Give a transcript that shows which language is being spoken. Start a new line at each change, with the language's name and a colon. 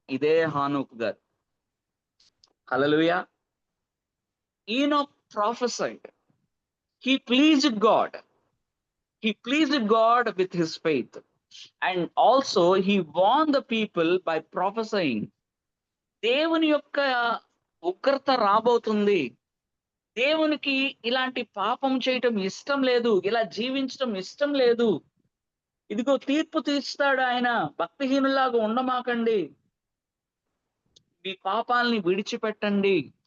Telugu: ఇదే హానోకు గారు. హల్లెలూయా.
English: Enoch prophesied. He pleased God. He pleased God with his faith. And also he warned the people by prophesying.
Telugu: దేవుని యొక్క ఉగ్రత రాబోతుంది, దేవునికి ఇలాంటి పాపం చేయటం ఇష్టం లేదు, ఇలా జీవించటం ఇష్టం లేదు, ఇదిగో తీర్పు తీర్చుతాడు ఆయన, భక్తిహీనులాగా ఉండమాకండి, మీ పాపాలని విడిచిపెట్టండి.